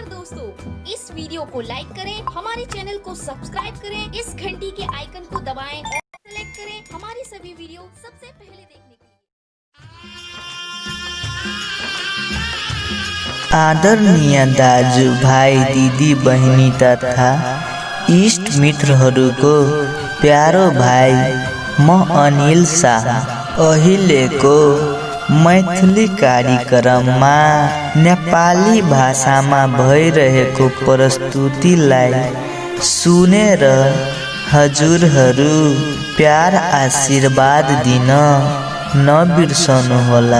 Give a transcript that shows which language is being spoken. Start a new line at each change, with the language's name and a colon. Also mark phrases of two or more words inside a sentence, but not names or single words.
Hindi: दोस्तों, इस वीडियो को लाइक करें, हमारे चैनल को सब्सक्राइब करें, इस घंटी के आइकन को दबाएं और सेलेक्ट करें हमारी सभी वीडियो सबसे पहले देखने के लिए।
Nepali: आदरणीय दाजु भाइ दिदी बहिनी तथा इष्ट मित्रहरूको प्यारो भाइ म अनिल शाह अहिलेको मैथिली कार्यक्रममा नेपाली भाषामा भइरहेको प्रस्तुतिलाई सुनेर हजुरहरू प्यार आशीर्वाद दिन नबिर्सनुहोला।